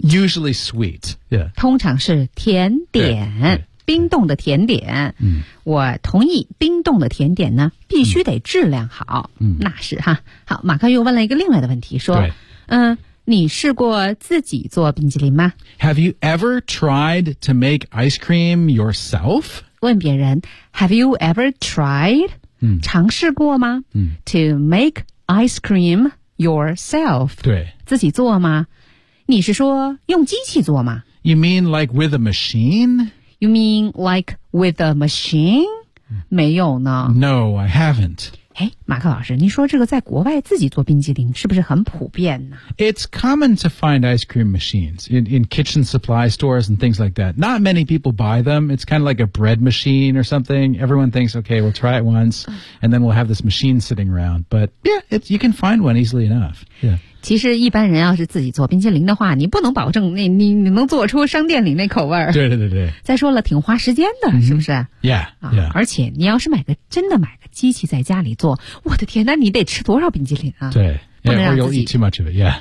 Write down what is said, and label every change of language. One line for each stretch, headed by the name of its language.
English: usually sweet， yeah，
Chinese: 通常是甜点。冰冻的甜点、嗯、我同意冰冻的甜点呢必须得质量好、嗯、那是哈好马克又问了一个另外的问题说你试过自己做冰淇淋吗
English: Have you ever tried to make ice cream yourself?
Chinese: 问别人
English: Have you ever tried、
Chinese: 嗯、尝试过吗、嗯、
English: To make ice cream yourself
Chinese: 对自己做吗你是说用机器做吗
English: You mean like with a machine? You mean like with a machine?
Chinese: 没有呢。
English: No, I haven't.
Chinese: 哎，马克老师，您说这个在国外自己做冰激凌是不是很普遍呢
English: ？It's common to find ice cream machines in kitchen supply stores and things like that. Not many people buy them. It's kind of like a bread machine or something. Everyone thinks, okay, we'll try it once, and then we'll have this machine sitting around. But yeah, you can find one easily enough. Yeah.
Chinese: 其实一般人要是自己做冰淇淋的话，你不能保证你能做出商店里那口味儿。对对对对。再说了，挺花时间的，是不是
English: ？Yeah, yeah.
Chinese: 而且你要是真的买个机器在家里做，我的天，那你得吃多少冰淇淋啊？对，不能让自
English: 己 eat too much of it. Yeah.